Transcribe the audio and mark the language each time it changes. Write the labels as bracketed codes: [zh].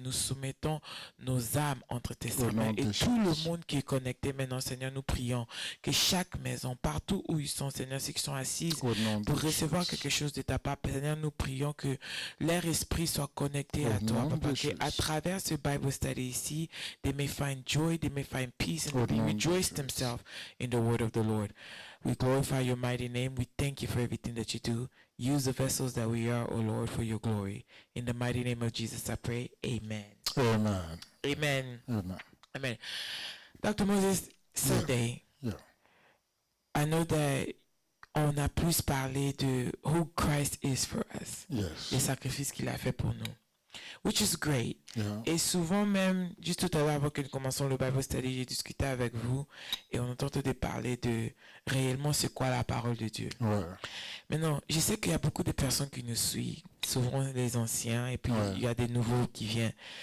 [fr] Nous soumettons nos âmes entre tes saintes mains. Et tout le monde qui est connecté maintenant, Seigneur, nous prions que chaque maison, partout où ils sont, Seigneur, ceux qui sont assis pour recevoir quelque chose de ta part, Seigneur, nous prions que leur esprit soit connecté à toi, Papa, qu'à travers ce Bible study ici, [en] they may find joy, they may find peace, and they may rejoice themselves in the word of the Lord. We glorify your mighty name. We thank you for everything that you do. Use the vessels that we are, O Lord, for your glory. In the mighty name of Jesus, I pray. Amen. Amen. Dr. Moses, Sunday, I know that [fr] on a plus parlé de [en] who Christ is for us. Yes. [fr] Les sacrifices qu'il a fait pour nous. [en] Which is great. Yeah. [fr] Et souvent même, juste tout à l'heure avant que nous commençons le Bible Study, j'ai discuté avec vous et on entend de parler de réellement c'est quoi la parole de Dieu. Ouais. Maintenant, je sais qu'il y a beaucoup de personnes qui nous suivent, souvent les anciens et puis il y a des nouveaux qui viennent.